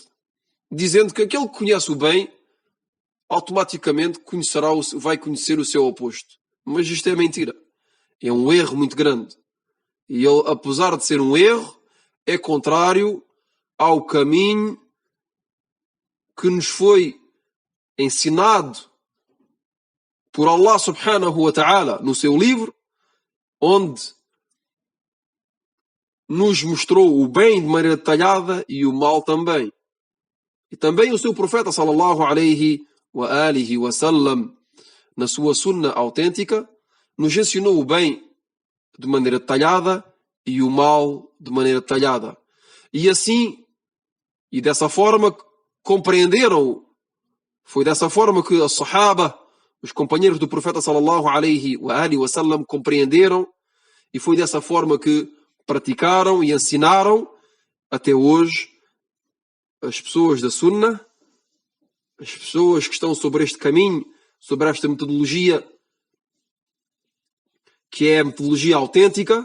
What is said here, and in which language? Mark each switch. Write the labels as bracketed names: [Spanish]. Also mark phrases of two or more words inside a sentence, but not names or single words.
[Portuguese] Dizendo que aquele que conhece o bem automaticamente vai conhecer o seu oposto. Mas isto é mentira. É um erro muito grande. E ele, apesar de ser um erro, é contrário ao caminho que nos foi ensinado por Allah [Arabic] سبحانه وتعالى [Portuguese] no seu livro, onde nos mostrou o bem de maneira detalhada e o mal também. E também o seu profeta [Arabic] صلى الله عليه وعلى آله وسلم, [Portuguese] na sua sunna autêntica, nos ensinou o bem de maneira detalhada e o mal de maneira detalhada. E assim, e dessa forma, compreenderam. Foi dessa forma que os sahaba, os companheiros do profeta [Arabic] صلى الله عليه وعلى آله وسلم, [Portuguese] compreenderam, e foi dessa forma que praticaram e ensinaram até hoje as pessoas da Sunna, as pessoas que estão sobre este caminho, sobre esta metodologia, que é a metodologia autêntica.